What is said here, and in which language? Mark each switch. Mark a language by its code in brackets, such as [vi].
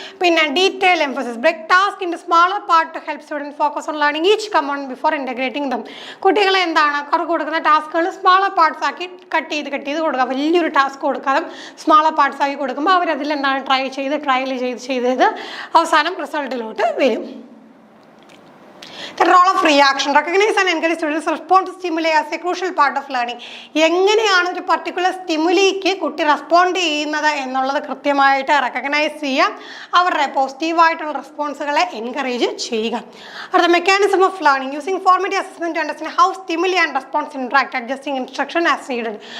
[en] പിന്നെ detail emphasis. Break task in smaller part to help student focus on learning each component before integrating them. [ml] കുട്ടികളെ എന്താണ്, കൊടുക്കുന്ന ടാസ്കുകൾ smaller parts ആക്കി cut ചെയ്ത് കൊടുക്കുക. വലിയൊരു ടാസ്ക് കൊടുക്കാതെ സ്മാളർ പാർട്സ് ആക്കി കൊടുക്കുമ്പോൾ അവരതിൽ എന്താണ് ട്രയൽ ചെയ്ത് അവസാനം റിസൾട്ടിലോട്ട് വരും. [en] The role of reaction. Recognize and encourage students to respond to stimuli as a crucial part of learning. [ml] എങ്ങനെയാണ് ഒരു പർട്ടിക്കുലർ സ്റ്റിമുലിക്ക് കുട്ടി റെസ്പോണ്ട് ചെയ്യുന്നത് എന്നുള്ളത് കൃത്യമായിട്ട് റെക്കഗ്നൈസ് ചെയ്യുക, അവരുടെ പോസിറ്റീവായിട്ടുള്ള റെസ്പോൺസുകളെ എൻകറേജ് ചെയ്യുക. [en] അടുത്ത mechanism of learning. Using formative assessment to understand how stimuli and response interact, adjusting instruction as needed.